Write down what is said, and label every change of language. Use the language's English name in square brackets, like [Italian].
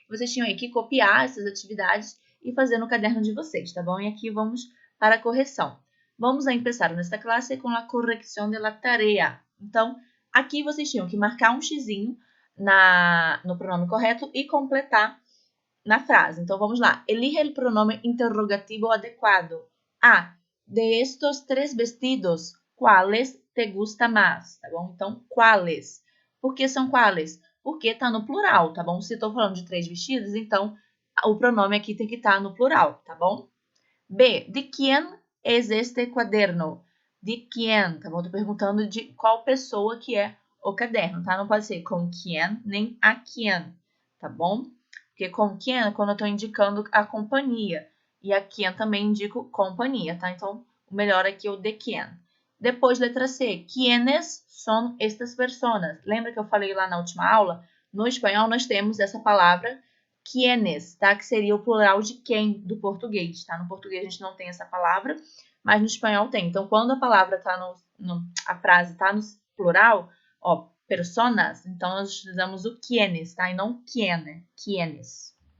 [Portuguese] Vocês tinham aí que copiar essas atividades e fazer no caderno de vocês, tá bom? E aqui vamos para a correção. [Spanish] Vamos a empezar [Portuguese] nesta classe com a correção [Spanish] de la tarea. [Portuguese] Então, aqui vocês tinham que marcar um xizinho no pronome correto e completar na frase. Então, vamos lá. Elige o pronome interrogativo adequado. A. [Spanish] De estos tres vestidos, ¿cuáles te gusta mais? [Portuguese] Tá bom? Então, quais. Por que são quais? Porque está no plural, tá bom? Se estou falando de 3 vestidos, então o pronome aqui tem que estar no plural, tá bom? B. [Spanish] De quién es este cuaderno? De quién, [Portuguese] tá bom? Estou perguntando de qual pessoa que é o caderno, tá? Não pode ser com quién nem a quién, tá bom? Porque com quién é quando eu estou indicando a companhia. E a quién também indico companhia, tá? Então, o melhor aqui é o de quién. Depois, letra C. [Spanish] ¿Quiénes son estas personas? [Portuguese] Lembra que eu falei lá na última aula? No espanhol, nós temos essa palavra quiénes, tá? Que seria o plural de quem do português, tá? No português a gente não tem essa palavra, mas no espanhol tem. Então, quando a palavra tá a frase tá no plural, ó, personas, então nós utilizamos o quiénes, tá? E não quién, quiénes.